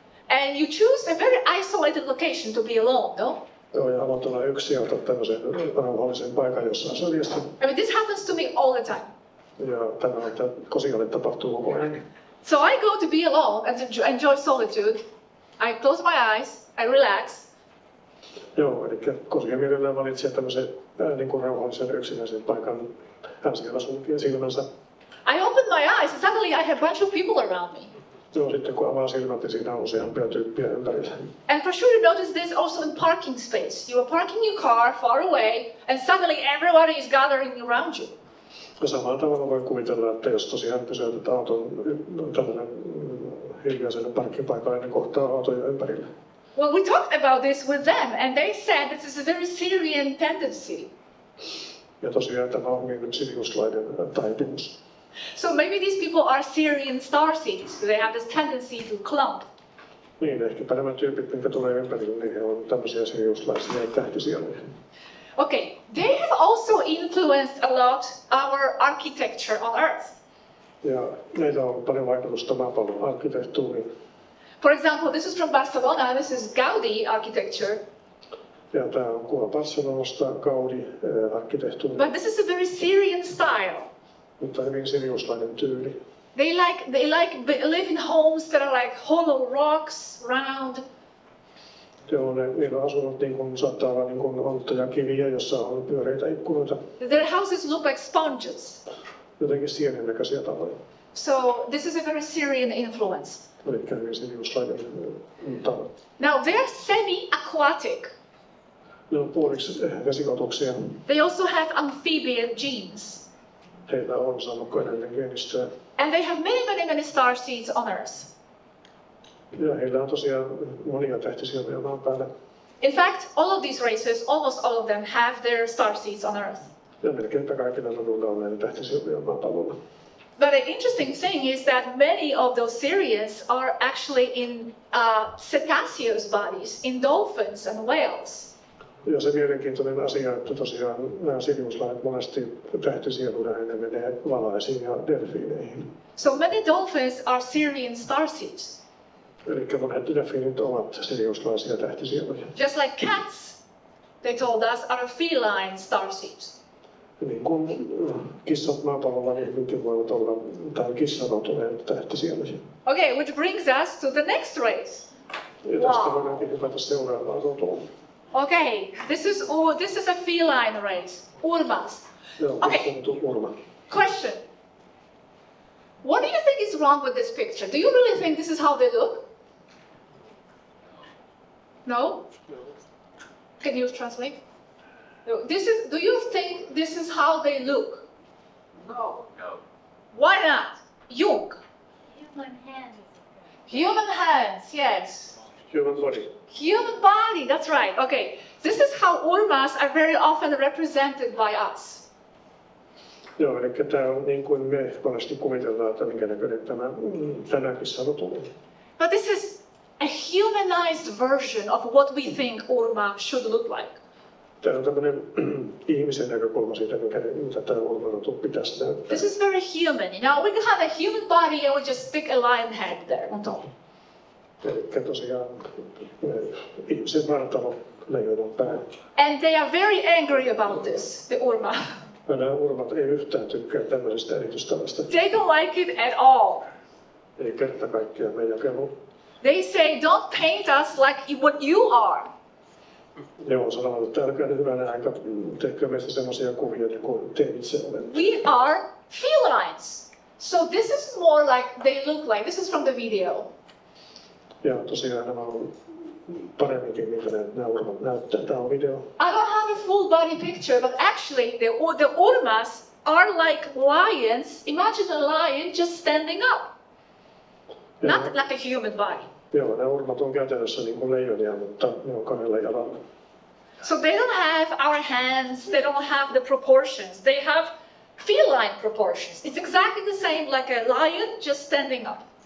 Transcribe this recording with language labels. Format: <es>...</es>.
<en>and you choose a very isolated location to be alone, no?</en> <fi>ja haluat olla yksi ja ottaa tämmöisen rauhallisen paikan jossain syrjästä.</fi> <en>I mean, this happens to me all the time.</en> <fi>Ja tämä, että Kosialle tapahtuu koko ajan.</fi> <en>So I go to be alone and to enjoy solitude. I close my eyes, I relax,</en> <fi>Joo, eli Kosia mielellään valitsee tämmöisen niin kuin rauhallisen yksinäisen paikan. Hän siellä sulkee silmänsä.</fi> <en>I open my eyes and suddenly I have a bunch of people around me.</en> <fi>Joo, sitten kun avaa silmät, niin siinä on useampia tyyppiä ympärillä.</fi> <en>And for sure you notice this also in parking space. You are parking your car far away and suddenly everybody is gathering around you.</en> <fi>Ja samalla tavalla voi kuvitella, että jos tosiaan pysäytät auton tällainen hiljaiselle parkkipaikalle, niin kohtaa autoja ympärillä.</fi> <en>Well, we talked about this with them and they said this is a very Syrian tendency.</en> <fi>Ja tosiaan tämä on niin siriuslainen taipumus.</fi> <en>So maybe these people are Syrian starseeds. They have this tendency to clump.</en> <fi>Niin, ehkäpä nämä tyypit, mitkä tulee ympärille, niin he on tämmöisiä siriuslaisia tähtisieluja.</fi> <en>Okay, they have also influenced a lot our architecture on Earth.</en> <fi>Ja näitä on paljon vaikutusta maapallon arkkitehtuuriin.</fi> <en>For example, this is from Barcelona. This is Gaudi architecture.</en> <fi>Ja tämä on kuva Barcelonasta, Gaudi-arkkitehtuuri,</fi> <en>But this is a very Syrian style.</en> <fi>mutta hyvin siriuslainen tyyli.</fi> <en>They live in homes that are like hollow rocks, round.</en> <fi>Joo, niillä on asunut niin kuin, saattaa olla niin kuin onttoja kiviä, jossa on pyöreitä ikkunoita,</fi> <en>Their houses look like sponges.</en> <fi>jotenkin sienen näköisiä taloja.</fi> <en>So this is a very Syrian influence.</en> <fi>Eli hyvin siriuslainen talo.</fi> <en>Now they're semi-aquatic.</en> <fi>Ne on puoliksi vesiotuksia.</fi> <en>They also have amphibian genes.</en> <fi>Heillä on sammukkoeläinten geenistöä.</fi> <en>And they have many star seeds on Earth.</en> <fi>Ja heillä on tosiaan monia tähtisijoja maan päällä.</fi> <en>In fact, all of these races, almost all of them, have their star seeds on Earth.</en> <fi>Ja melkeinpä kaikilla roduilla on näitä tähtisijoja maapallolla.</fi> <en>But the interesting thing is that many of those Syrians are actually in cetaceous bodies, in dolphins and whales.</en> <fi>Ja se mielenkiintoinen asia, että tosiaan nämä siriuslaiset monesti tähtisieluina ne menee valaisiin ja delfiineihin.</fi> <en>So many dolphins are Syrian starseeds.</en> <fi>Eli monet delfiinit ovat siriuslaisia tähtisieluja.</fi> <en>Just like cats, they told us, are feline starseeds.</en> <fi>Niin kuin kissat maapallolla niin hyvinkin voivat olla, tai kissanotuneet tähtisieluja.</fi> <en>Okay, which brings us to the next race.</en> <fi>Ja tästä voidaankin hypätä seuraavaan rotuun.</fi> <en>Okay, this is a feline race, urmas.</en> <fi>Joo,</fi> <en>Okay.</en> <fi>kutsuttu urma.</fi> <en>Question. What do you think is wrong with this picture? Do you really think this is how they look? No? Can you translate? No. Do you think this is how they look? No. Why not? Jung. Human hands. Human hands, yes. Human body. Human body, that's right. Okay. This is how urmas are very often represented by us.</en> <fi>Joo, eli tämä on niin kuin me monesti kuvitellaan, että minkä näköinen tämä kissarotu on.</fi> <en>But this is a humanized version of what we think urma should look like.</en> <fi>Tämä on tämmöinen ihmisen näkökulma siitä, mitä tämä urmarotu pitäisi näyttää.</fi> <en>This is very human. You know, we can have a human body and we just stick a lion head there on top.</en> <fi>Eli tosiaan ihmisen vartalo, leijonan pää.</fi> <en>And they are very angry about this, the urma.</en> <fi>Ja nämä urmat ei yhtään tykkää tämmöisestä eritystavasta.</fi> <en>They don't like it at all.</en> <fi>Ei kerta kaikkiaan meidän kehu.</fi> <en>They say, don't paint us like what you are.</en> <fi>Joo, sanovat, että älkää hyvänä aika tehkää meistä semmoisia kuvia, niin kuin te itse olette.</fi> <en>We are felines. So this is more like they look like. This is from the video.</en> <fi>Ja tosiaan nämä on paremminkin, miltä nämä urmat näyttää. Tämä on video.</fi> <en>I don't have a full body picture, but actually the urmas are like lions. Imagine a lion just standing up. not like a human body.</en> <fi>Joo, nämä urmat on käytännössä niin kuin leijonia, mutta ne on kahdella jalalla.</fi> <en>So they don't have our hands, they don't have the proportions, they have feline proportions. It's exactly the same like a lion just standing up.</en>